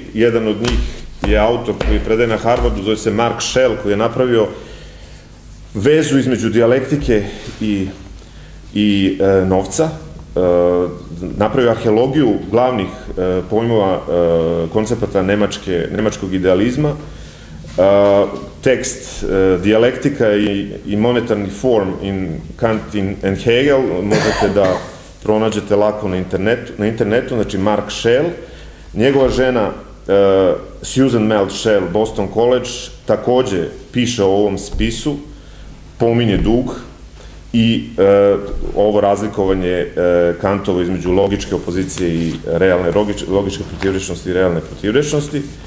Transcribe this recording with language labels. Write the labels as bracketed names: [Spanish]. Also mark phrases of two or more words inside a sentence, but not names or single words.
[Serbian] Jedan od njih je autor koji predaje na Harvardu, zove se Mark Schell, koji je napravio vezu između dijalektike i novca, napravio arheologiju glavnih pojmova koncepata nemačkog idealizma. Tekst Dijalektika i monetarni form in Kant and Hegel možete da pronađete lako na internetu, znači Mark Schell. Njegova žena Susan Melt Schell, Boston College, takođe piše o ovom spisu, pominje dug i ovo razlikovanje Kantovo između logičke opozicije i realne, logičke protivrečnosti i realne protivrečnosti.